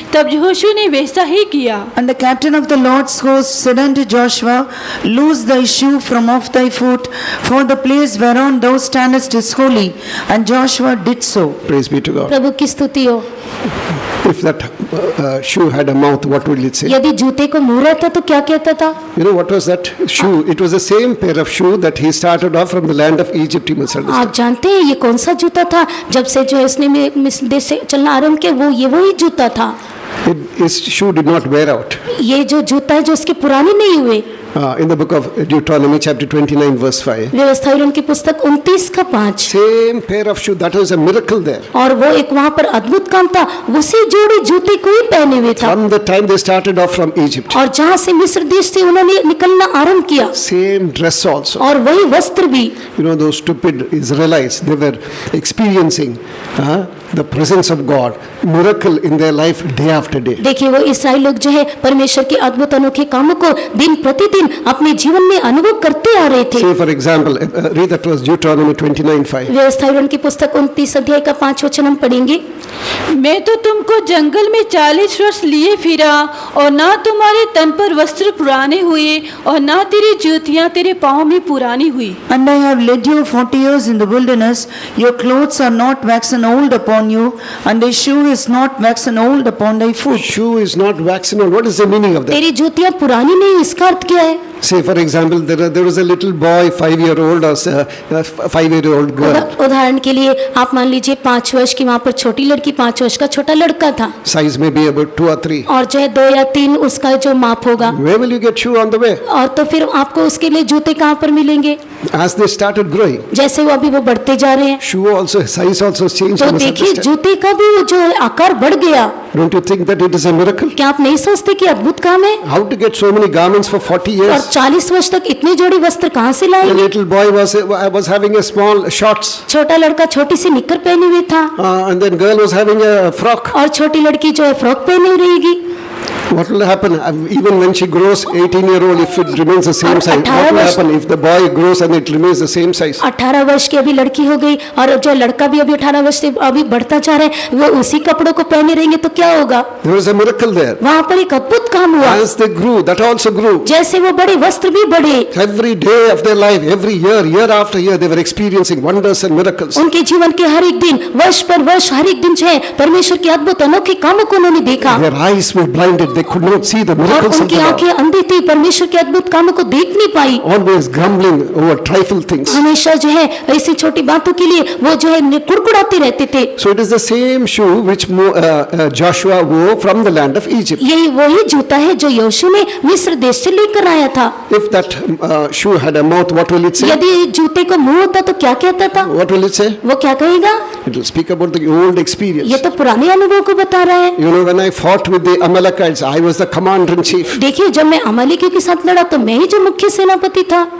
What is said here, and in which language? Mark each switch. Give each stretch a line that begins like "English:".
Hindi: तब यहोशू ने वैसा ही किया।
English: And the captain of the Lord's host said unto Joshua, Loose thy shoe from off thy foot, for the place whereon thou standest is holy. And Joshua did so. Praise be to God.
Hindi: प्रभु की स्तुति हो।
English: If that shoe had a mouth, what would it say?
Hindi: यदि जूते को मुंह रहता तो क्या कहता था?
English: You know what was that shoe? It was the same pair of shoe that he started off from the land of Egypt. You must understand.
Hindi: आप जानते हैं ये कौन सा जूता था? जब से जो है उसने मिस्र देश से चलना आरंभ किया, वो ये वही जूता था।
English: His shoe did not wear out.
Hindi: ये जो जूता है जो उसके पुराने नहीं हुए।
English: In the book of Deuteronomy chapter 29 verse 5.
Hindi: व्यवस्था की पुस्तक 29:5।
English: Same pair of shoe. That was a miracle there.
Hindi: और वो एक वहाँ पर अद्भुत काम था, उसी जोड़ी जूते को ही पहने हुए था।
English: From the time they started off from Egypt.
Hindi: और जहाँ से मिस्र देश से उन्होंने निकलना आरंभ किया,
English: Same dress also.
Hindi: और वही वस्त्र भी।
English: You know those stupid Israelites, they were experiencing the presence of God, miracle in their life day after day.
Hindi: देखिए वो इस्राएल लोग जो है परमेश्वर के अद्भुत अनोखे कामों को दिन प्रतिदिन अपने जीवन में अनुभव करते आ रहे थे।
English: Say for example, read that was Deuteronomy 29:5.
Hindi: व्यवस्था की पुस्तक 29:5 हम पढ़ेंगे। मैं तो तुमको जंगल में 40 वर्ष लिए फिरा, और ना तुम्हारे तन पर वस्त्र पुराने हुए, और ना तेरी जूतियां तेरे पाँव में पुरानी हुई।
English: And I have led you 40 years in the wilderness. Your clothes are not waxen old upon you, and thy shoe is not waxen old upon thy foot. Shoe is not waxen old. What is the meaning of that?
Hindi: तेरी जूतियां पुरानी नहीं, इसका अर्थ क्या है?
English: Say for example, there was a little boy, 5-year-old or 5-year-old girl.
Hindi: उदाहरण के लिए आप मान लीजिए 5 वर्ष की वहाँ पर छोटी लड़की, 5 वर्ष का छोटा लड़का था,
English: Size may be about 2 or 3.
Hindi: और जो है 2 या 3 उसका जो माप होगा।
English: Where will you get shoe on the way?
Hindi: और तो फिर आपको उसके लिए जूते कहाँ पर मिलेंगे?
English: As they started growing,
Hindi: जैसे वो बढ़ते जा रहे हैं,
English: shoe also, size also changed.
Hindi: तो
English: You must
Hindi: देखिए
English: understand.
Hindi: जूते का भी वो जो है आकार बढ़ गया।
English: Don't you think that it is a miracle?
Hindi: क्या आप नहीं सोचते कि अद्भुत काम है?
English: How to get so many garments for 40
Hindi: और
English: years?
Hindi: 40 वर्ष तक इतने जोड़ी वस्त्र कहाँ से
English: The
Hindi: लाएंगे?
English: little boy was having a small shorts,
Hindi: छोटा लड़का छोटी सी निक्कर पहने हुए था,
English: and then girl was having a frock.
Hindi: और छोटी लड़की जो है फ्रॉक पहने हुई रहेगी।
English: What will happen even when she grows 18-year-old, if it remains the same size? What will happen if the boy grows and it remains the same size?
Hindi: 18 वर्ष की अभी लड़की हो गई, और जो लड़का भी अभी 18 वर्ष से अभी बढ़ता जा रहा है, वो उसी कपड़ों को पहने रहेंगे तो क्या होगा?
English: There was a miracle there.
Hindi: वहाँ पर एक अद्भुत काम हुआ।
English: As they grew, that also grew.
Hindi: जैसे वो बड़े वस्त्र भी बढ़े,
English: Every day of their life, every year, year after year, they were experiencing wonders and miracles.
Hindi: उनके जीवन के हर एक दिन, वर्ष पर वर्ष, हर एक दिन जो है परमेश्वर के अद्भुत अनोखे कामों को उन्होंने देखा।
English: Their eyes were blinded. They they could not see the
Hindi: और
English: miracles of
Hindi: उनकी
English: the Lord.
Hindi: आंखें अंधी थी, परमेश्वर के अद्भुत कामों को देख नहीं पाई।
English: Always grumbling over trifle things.
Hindi: हमेशा जो है ऐसी छोटी बातों के लिए वो जो है कुड़कुड़ाते रहते थे।
English: So it is the same shoe which Joshua wore from the land of Egypt.
Hindi: यही वही जूता है जो यहोशू ने मिस्र देश से लेकर आया था।
English: If that shoe had a mouth, what will it say?
Hindi: यदि जूते को मुंह होता तो क्या कहता था?
English: What will it say?
Hindi: वो क्या कहेगा?
English: It will speak about the old experience.
Hindi: ये तो पुराने अनुभव को बता रहा है।
English: You know, when I fought with the Amalekites, I was the commander in chief.
Hindi: देखिए, जब मैं अमालेकियों के साथ लड़ा तो मैं ही जो मुख्य सेनापति था।